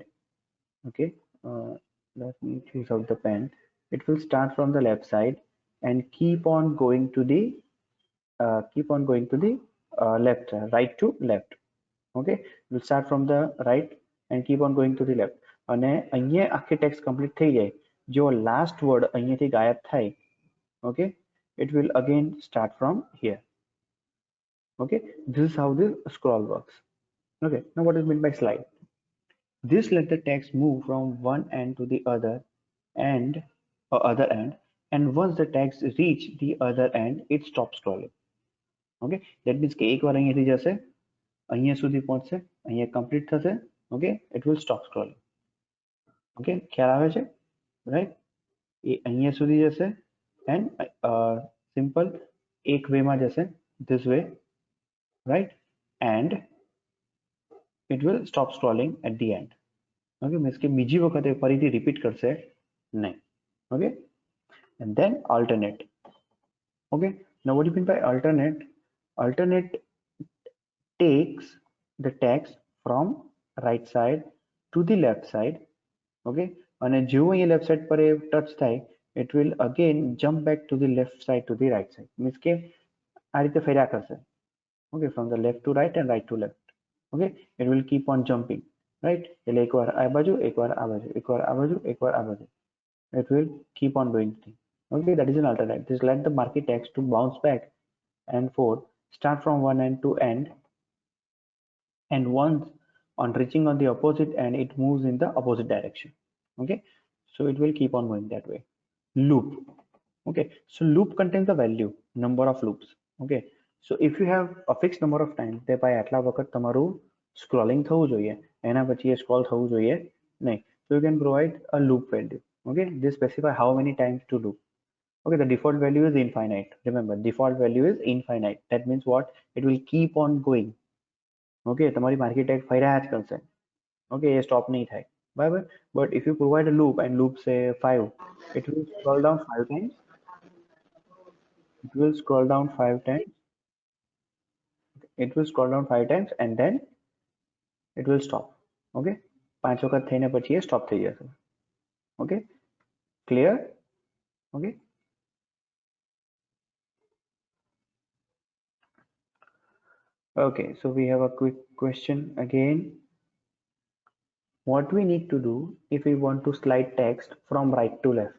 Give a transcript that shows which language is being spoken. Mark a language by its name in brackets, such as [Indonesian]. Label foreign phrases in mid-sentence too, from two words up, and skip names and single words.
[English] Okay, let me choose out the pen. It will start from the left side and keep on going to the left, right to left. Okay, it will start from the right and keep on going to the left, [Gujarati] અને અહીંયા આખી ટેક્સ્ટ કમ્પ્લીટ થઈ જાય जो [English] last word [Gujarati] અહીંયાથી ગાયબ થાય, [English] okay, it will again start from here. Okay, this is how the scroll works. Okay, now what is meant by slide? This let the text move from one end to the end or other end, and once the text reach the other end, it stops scrolling. Okay, that means [Gujarati] કે એકવાર અહીંયાથી જશે, અહીંયા સુધી પહોંચશે, અહીંયા complete થશે, [English] okay, it will stop scrolling. Okay, ખ્યાલ આવે છે, right? [Gujarati] એ અહીંયા સુધી જશે [English] and simple [Gujarati] એક way માં જશે, [English] this way, right? And it will stop scrolling at the end. Okay, means [Gujarati] કે બીજી વખતે ફરીથી repeat કરશે નહીં. [English] Okay, and then alternate. Okay, now what do you mean by alternate? Alternate takes the text from right side to the left side. Okay, [Gujarati] અને જેવું અહીંયા left side પર touch થાય, [English] it will again jump back to the left side to the right side. [Gujarati] Means કે આ રીતે ફેર્યા કરશે. [English] Okay, from the left to right and right to left. Okay, it will keep on jumping, right? [Gujarati] એટલે એકવાર આ બાજુ, એકવાર આ બાજુ, એકવાર આ બાજુ, એકવાર આ બાજુ. [English] It will keep on doing things. Okay, that is an alternate. This let the marquee text to bounce back and forth, start from one end to end, and once on reaching on the opposite end, it moves in the opposite direction. Okay, so it will keep on going that way. Loop. Okay, so loop contains the value number of loops. Okay, so if you have a fixed number of times, [Gujarati] તે ભાઈ આટલા વખત તમારું scrolling થવું જોઈએ, એના પછી એ scroll થવું જોઈએ નહીં. [English] So you can provide a loop value. Okay, they specify how many times to loop. Okay, the default value is infinite. Remember, default value is infinite. That means what? It will keep on going. Okay, [Gujarati] તમારી marquee tag ફર્યા જ કરશે. Okay, એ stop નહીં થાય, બરાબર? [English] But if you provide a loop and loop say 5, it will scroll down 5 times. It will scroll down 5 times. It will scroll down 5 times and then it will stop. [Gujarati] Okay, 5 વખત થઈને પછી એ stop થઈ જશે. [English] Okay, clear? Okay. Okay, so we have a quick question again. What we need to do if we want to slide text from right to left?